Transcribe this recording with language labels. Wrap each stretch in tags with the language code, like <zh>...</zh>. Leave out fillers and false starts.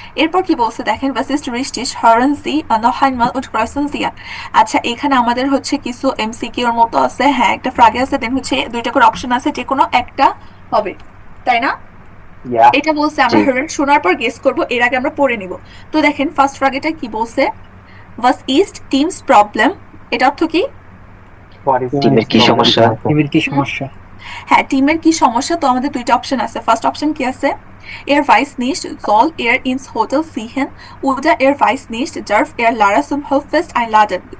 <bn>এরপর কি বলছে দেখেন,</bn> <de>was ist richtig hören Sie noch einmal und kreuzen Sie an।</de> <bn>আচ্ছা এখানে আমাদের হচ্ছে কিছু এমসিকিউ এর মতো আছে, হ্যাঁ একটা ফ্রাগে আছে, দেন হচ্ছে দুইটা করে অপশন আছে, যে কোনো একটা হবে, তাই না? ইয়া। এটা বলছে আমরা জি। hören শোনার পর গেস করব, এর আগে আমরা পড়ে নিব। তো দেখেন ফার্স্ট ফ্রাগেটা কি বলছে,</bn> <de>was ist Teams Problem,</de> <bn>এটা অর্থ কি? টিমের কি সমস্যা? টিমের কি হুম? সমস্যা? হ্যাঁ টিমের কি সমস্যা, তো আমাদের দুইটা অপশন আছে। ফার্স্ট অপশন কি আছে,</bn> <de>er weiß nicht soll er ins Hotel ziehen oder er weiß nicht darf er Lara zum Hoffest einladen।</de>